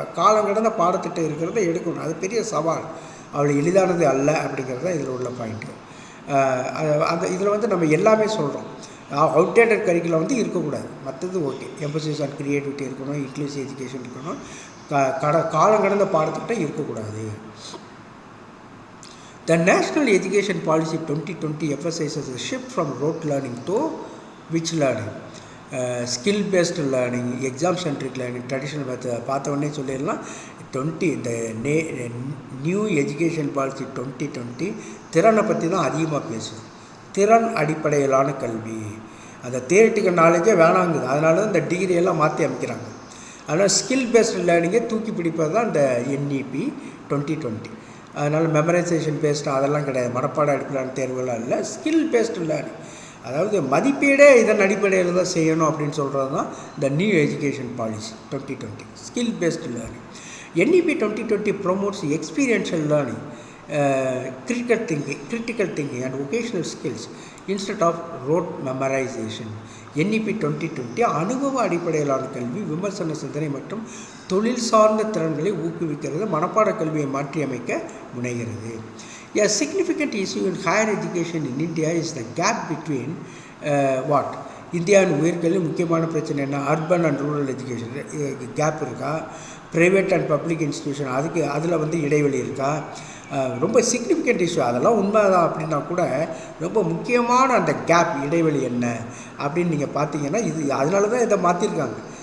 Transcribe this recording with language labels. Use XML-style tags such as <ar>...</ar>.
<ta>காலம் கடந்த பாடத்திட்டம் இருக்கிறத எடுக்கணும். அது பெரிய சவால், அவ்வளோ எளிதானது அல்ல அப்படிங்கிறது தான் இதில் உள்ள பாயிண்ட்டு. அந்த இதில் நம்ம எல்லாமே சொல்கிறோம்.</ta> <en>outdated curriculum</en> <ta>இருக்கக்கூடாது, மற்றது ஓகே.</ta> <en>emphasis on creativity</en> <ta>இருக்கணும்,</ta> <en>inclusive education</en> <ta>இருக்கணும், காலம் கடந்த பாடத்திட்டம் இருக்கக்கூடாது.</ta> <en>The national education policy 2020 emphasizes a shift from rote learning to which learning? Skill based learning, exam centric learning, traditional method.</en> <ta>பார்த்த உடனே சொல்லிடலாம். இந்த நியூ எஜுகேஷன் பாலிசி 2020 திறனை பற்றி தான் அதிகமாக பேசும். திறன் அடிப்படையிலான கல்வி, அந்த தியரிட்டிக்கல் நாலேஜே வேணாங்குது. அதனால தான் இந்த டிகிரியெல்லாம் மாற்றி அமைக்கிறாங்க. அதனால்</ta> <en>skill based லேர்னிங்கை</en> <ta>தூக்கி பிடிப்பது தான் இந்த NEP 2020. அதனால் மெமரைசேஷன் பேஸ்டு அதெல்லாம் கிடையாது, மனப்பாட அடிப்படையிலான தேர்வுலாம் இல்லை.</ta> <en>skill based learning,</en> <ta>அதாவது மதிப்பீடே இதன் அடிப்படையில் தான் செய்யணும் அப்படின்னு சொல்கிறது தான் இந்த new education policy 2020.</ta> <en>Skill based learning. NEP 2020 promotes experiential learning, critical thinking and vocational skills instead of rote memorization.</en> <ta>NEP 2020 அனுபவ அடிப்படையிலான கல்வி, விமர்சன சிந்தனை மற்றும் தொழில் சார்ந்த திறன்களை ஊக்குவிக்கிறது, மனப்பாட கல்வியை மாற்றி அமைக்க முனைகிறது.</ta> <en>A significant issue in higher education in India is the gap between what?</en> <ta>இந்தியாவின் உயர்கல்வி முக்கியமான பிரச்சனை என்ன?</ta> <en>urban and rural education gap</en> <ta>இருக்கா?</ta> <en>private and public institution</en> <ta>அதில் இடைவெளி இருக்கா? ரொம்ப</ta> <en>Significant issue.</en> <ta>அதெல்லாம் உண்மைதான் அப்படின்னா கூட ரொம்ப முக்கியமான அந்த கேப், இடைவெளி என்ன அப்படின்னு நீங்கள் பார்த்தீங்கன்னா அதனால தான் இதை மாற்றிருக்காங்க.</ta>